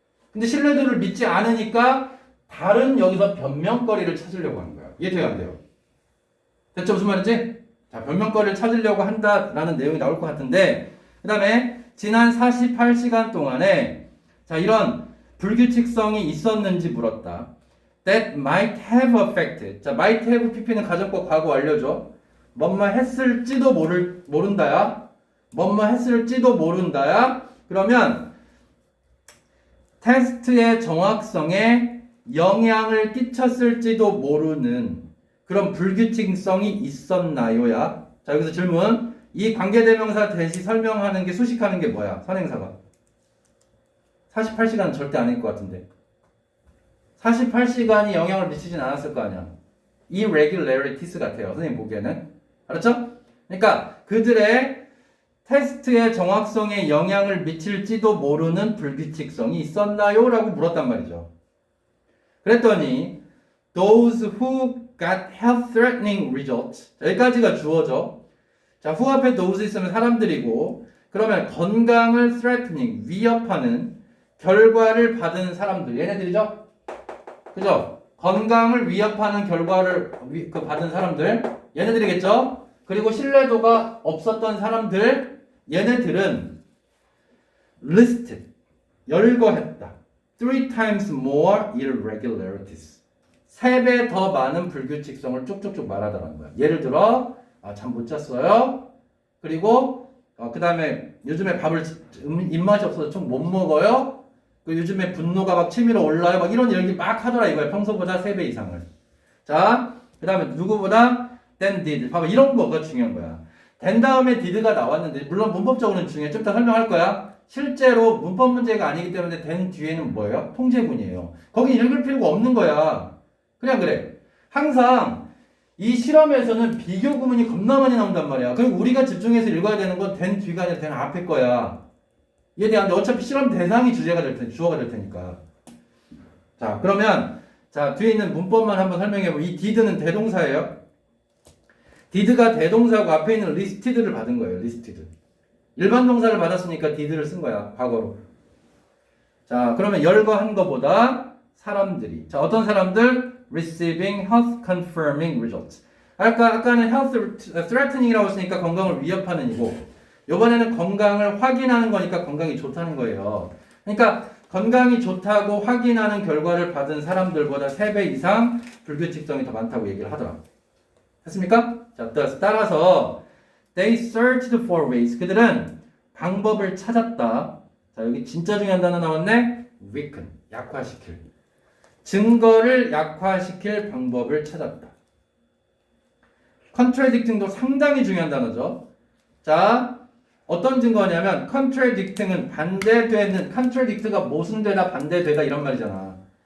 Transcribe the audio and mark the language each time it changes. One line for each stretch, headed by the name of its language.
Korean: 근데 신뢰도를 믿지 않으니까 다른 여기서 변명거리를 찾으려고 하는 거야. 이해돼요, 안 돼요? 됐죠? 무슨 말인지? 자, 변명거리를 찾으려고 한다라는 내용이 나올 것 같은데, 그 다음에 지난 48시간 동안에 자, 이런 불규칙성이 있었는지 물었다.
English: That might have affected.
Korean: 자, might have pp는 가정법 과거 완료죠. 뭐뭐 했을지도 모른다야. 뭐뭐 했을지도 모른다야. 그러면 테스트의 정확성에 영향을 끼쳤을지도 모르는 그런 불규칙성이 있었나요야. 자, 여기서 질문. 이 관계대명사 대시 설명하는 게 수식하는 게 뭐야? 선행사가. 48시간은 절대 아닐 것 같은데. 48시간이 영향을 미치진 않았을 거 아니야. irregularities 같아요. 선생님 보기에는. 알았죠? 그러니까 그들의 테스트의 정확성에 영향을 미칠지도 모르는 불규칙성이 있었나요? 라고 물었단 말이죠. 그랬더니
English: those who got health-threatening results.
Korean: 자, 여기까지가 주어져. 자, who 앞에 those 있으면 사람들이고 그러면 건강을 threatening, 위협하는 결과를 받은 사람들. 얘네들이죠? 그죠? 건강을 위협하는 결과를 받은 사람들. 얘네들이겠죠? 그리고 신뢰도가 없었던 사람들. 얘네들은 listed, 열거했다.
English: 3 times more irregularities.
Korean: 3배 더 많은 불규칙성을 쭉쭉쭉 말하더라는 거야. 예를 들어 잠 못 잤어요. 그리고 그 다음에 요즘에 밥을 입맛이 없어서 좀 못 먹어요. 요즘에 분노가 막 치밀어 올라요. 막 이런 얘기 막 하더라 이거야. 평소보다 3배 이상을. 자, 그 다음에 누구보다 than did. 봐봐, 이런 거가 중요한 거야. 된 다음에 did가 나왔는데 물론 문법적으로는 중요해. 좀 이따 설명할 거야. 실제로 문법 문제가 아니기 때문에 된 뒤에는 뭐예요? 통제문이에요. 거기 읽을 필요가 없는 거야. 그냥 그래. 항상 이 실험에서는 비교 구문이 겁나 많이 나온단 말이야. 그리고 우리가 집중해서 읽어야 되는 건 된 뒤가 아니라 된 앞에 거야. 이해돼요? 근데 어차피 실험 대상이 주어가 될 테니까. 자, 그러면 자, 뒤에 있는 문법만 한번 설명해 보면 이 did는 대동사예요. did가 대동사고 앞에 있는 listed를 받은 거예요.
English: listed.
Korean: 일반 동사를 받았으니까 did를 쓴 거야. 과거로. 자, 그러면 열거한 거보다 사람들이. 자, 어떤 사람들?
English: receiving health confirming results.
Korean: 아까는 health threatening이라고 했으니까 건강을 위협하는 이고 이번에는 건강을 확인하는 거니까 건강이 좋다는 거예요. 그러니까 건강이 좋다고 확인하는 결과를 받은 사람들보다 3배 이상 불규칙성이 더 많다고 얘기를 하더라. 됐습니까? 자, 따라서
English: they searched for ways.
Korean: 그들은 방법을 찾았다. 자, 여기 진짜 중요한 단어 나왔네. weaken, 약화시킬. 증거를 약화시킬 방법을 찾았다. contradicting도 상당히 중요한 단어죠. 자, 어떤 증거냐면 contradict는 반대되는, contradict가 모순되다 반대되다 이런 말이잖아.